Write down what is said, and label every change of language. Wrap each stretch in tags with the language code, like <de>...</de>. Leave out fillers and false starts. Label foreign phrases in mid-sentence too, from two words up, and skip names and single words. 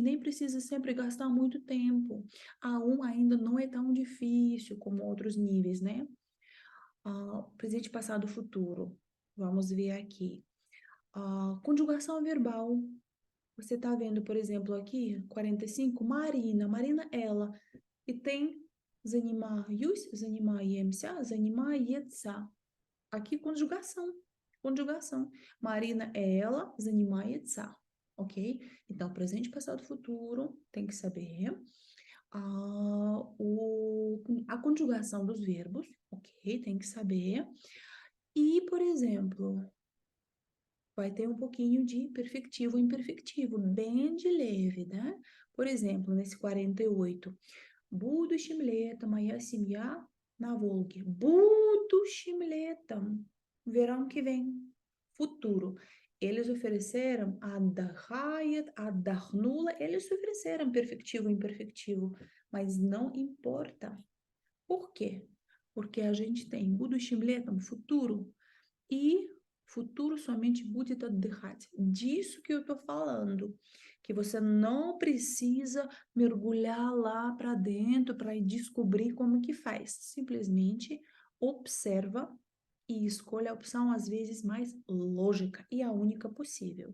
<pt>Nem precisa sempre gastar muito tempo. A1 ainda não é tão difícil como outros níveis, né? Presente, passado, futuro. Vamos ver aqui. Conjugação verbal. Você tá vendo, por exemplo, aqui, 45, Marina. Marina, ela. E tem</pt> <ru>занимаюсь, занимаемся, занимается.</ru> <pt>Aqui, conjugação. Conjugação. Marina é ela, занимается. Ok? Então, presente, passado, futuro, tem que saber. A conjugação dos verbos, ok? Tem que saber. E, por exemplo, vai ter um pouquinho de perfectivo e imperfectivo, bem de leve, né? Por exemplo, nesse 48,</pt> <ru>будущим летом моя семья на Волге. Будущим летом,</ru> <pt>verão que vem, futuro. Eles ofereceram</pt> <ru>отдыхает, отдохнула,</ru> <pt>eles ofereceram perfectivo e imperfectivo, mas não importa. Por quê? Porque a gente tem</pt> <ru>будущим летом,</ru> <pt>futuro, e futuro somente</pt> <ru>будет отдыхать.</ru> <pt>Disso que eu estou falando. Que você não precisa mergulhar lá para dentro para descobrir como que faz. Simplesmente observa e escolha a opção, às vezes, mais lógica e a única possível.</pt>